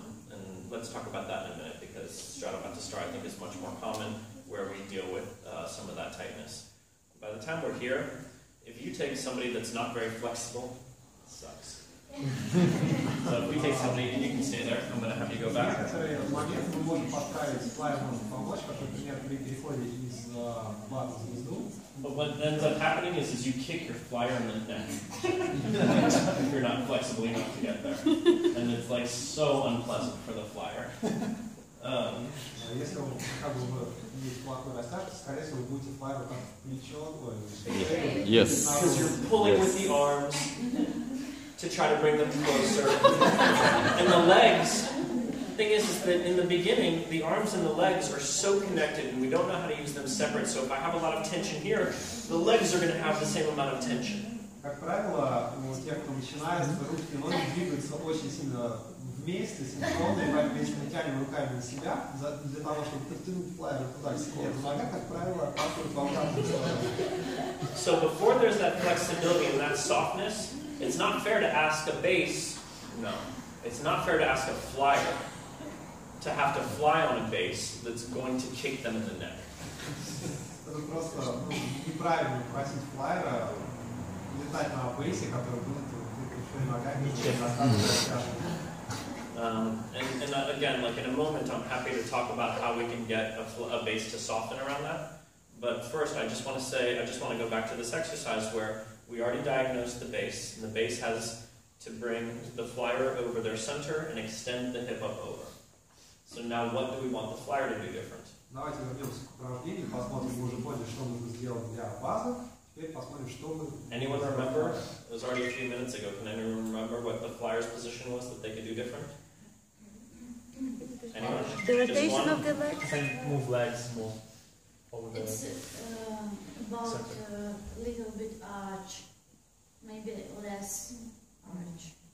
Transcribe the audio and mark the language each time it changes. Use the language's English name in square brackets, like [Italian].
[English] And let's talk about that in a minute, because straddle bat to star I think is much more common where we deal with some of that tightness. By the time we're here, if you take somebody that's not very flexible, it sucks. So if we take somebody, and you can stay there, I'm going to have you go back. [Russian] Некоторые моменты мы можем подправить, флайер может помочь, как, например, при переходе из базы в звезду. [English] But what ends up happening is you kick your flyer in the neck if you're not flexible enough to get there. And it's like so unpleasant for the flyer. [Russian] Если он как бы есть плохой растяжка, скорее всего, вы будете флайер как плечо. [English] Yes. Because you're pulling with the arms to try to bring them closer. And the legs, the thing is that in the beginning, the arms and the legs are so connected and we don't know how to use them separate. So if I have a lot of tension here, the legs are going to have the same amount of tension. [Russian] Как правило, у тех, кто начинает, руки и ноги двигаются очень сильно вместе, синхронно, и поэтому если мы тянем руками на себя, для того, чтобы подтянуть флайер туда к себе, то нога, как правило, отталкивает в обратную сторону. [English] So before there's that flexibility and that softness, it's not fair to ask a bass, no, it's not fair to ask a flyer to have to fly on a bass that's going to kick them in the neck. [Russian] Это просто неправильно просить флайера летать на бейсе, который будет еще ногами достаточно. [English] And again, like in a moment, I'm happy to talk about how we can get a base to soften around that. But first, I just want to go back to this exercise where we already diagnosed the base, and the base has to bring the flyer over their center and extend the hip up over. So now what do we want the flyer to do different? [Russian] Давайте вернемся к упражнению, посмотрим, мы уже поняли, что нужно сделать для базы. Теперь посмотрим, что мы... [English] Anyone remember? It was already a few minutes ago. Can anyone remember what the flyer's position was that they could do different? Anyone? The rotation of the legs? Can move legs more over the It's about a little bit arch, maybe less arch.